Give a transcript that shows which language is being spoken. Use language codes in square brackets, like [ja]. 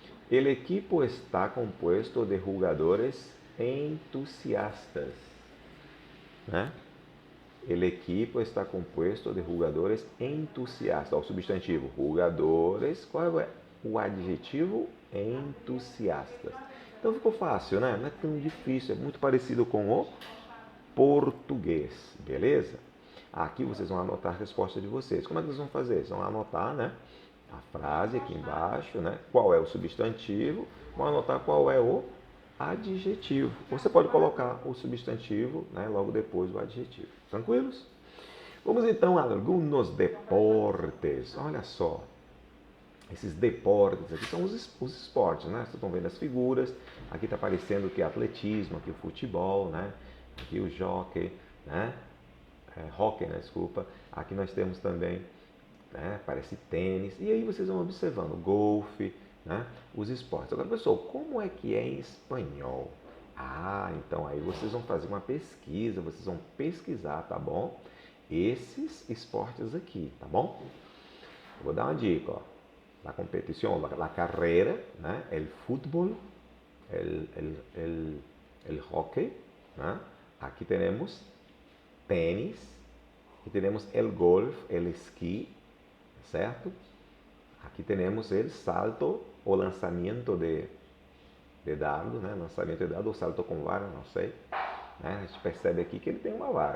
[es] El equipo está compuesto de jogadores entusiastas. Né? El equipo está compuesto de jogadores entusiastas. [pt] O substantivo, jogadores. Qual é o adjetivo? Entusiastas. Então ficou fácil, né? Não é tão difícil. É muito parecido com o português, beleza? Aqui vocês vão anotar a resposta de vocês. Como é que vocês vão fazer? Vocês vão anotar, né, a frase aqui embaixo, né, qual é o substantivo, vão anotar qual é o adjetivo. Você pode colocar o substantivo, né, logo depois do adjetivo. Tranquilos? Vamos então a alguns deportes. Olha só. Esses deportes aqui são os esportes, né? Vocês estão vendo as figuras. Aqui está aparecendo que é atletismo, aqui o futebol, né? Aqui o jockey, né? Hockey, né? Desculpa. Aqui nós temos também, né? Parece tênis. E aí vocês vão observando golfe, né? Os esportes. Agora, pessoal, como é que é em espanhol? Ah, então aí vocês vão fazer uma pesquisa, vocês vão pesquisar, tá bom? Esses esportes aqui, tá bom? Eu vou dar uma dica, ó. [es] La competición, la carrera, ¿no? El fútbol, el hockey, ¿no? Aquí tenemos tênis, aqui temos el golf, el esqui, certo? [pt] Aqui temos el salto o lançamento de dardo, né? Lançamento de dardo ou salto com vara, não sei. Né? A gente percebe aqui que ele tem uma vara.